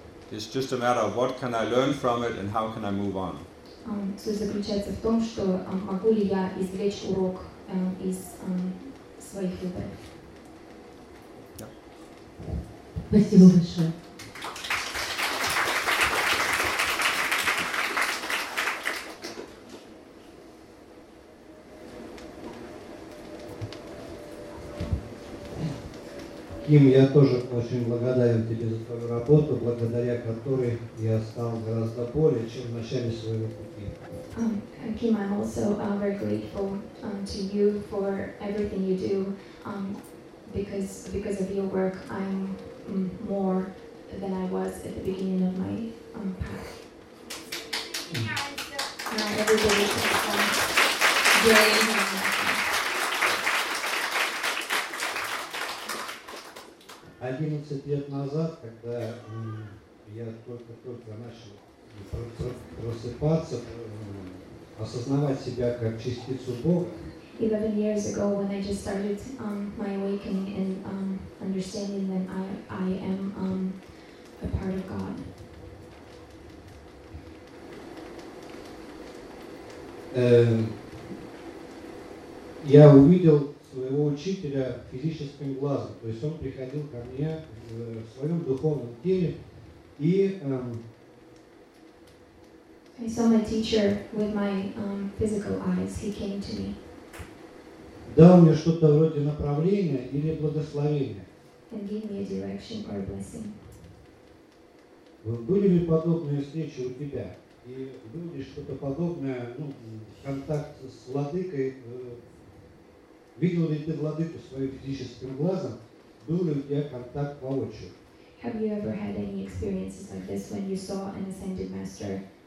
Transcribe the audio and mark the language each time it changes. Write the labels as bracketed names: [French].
[English] It's just a matter of what can I learn from it and how can I move on. [Russian] Суть заключается в том, что могу ли я извлечь урок из своих выборов. Спасибо большое. Ким, я тоже очень благодарен тебе за твою работу, благодаря которой я стал гораздо более, чем в начале своего пути. [English] Ким, I'm also very grateful to you for everything you do, because of your work, I'm more than I was at the beginning of my path. [Russian] Одиннадцать лет назад, когда я только-только начал просыпаться, осознавать себя как частицу Бога. [English] 11 years ago, when I just started my awakening and understanding that I am a part of God. [Russian] Я увидел своего учителя физическим глазом, то есть он приходил ко мне в своем духовном теле и [English] I saw my teacher with my physical eyes. He came to me. [Russian] Дал мне что-то вроде направления или благословения. [English] And gave me a direction or a blessing. [Russian] Были ли подобные встречи у тебя? И было ли что-то подобное, ну, контакт с владыкой? Видел ли ты владыку своим физическим глазом? Был ли у тебя контакт воочию? [English] Have you ever had any experiences like this when you saw an ascended master?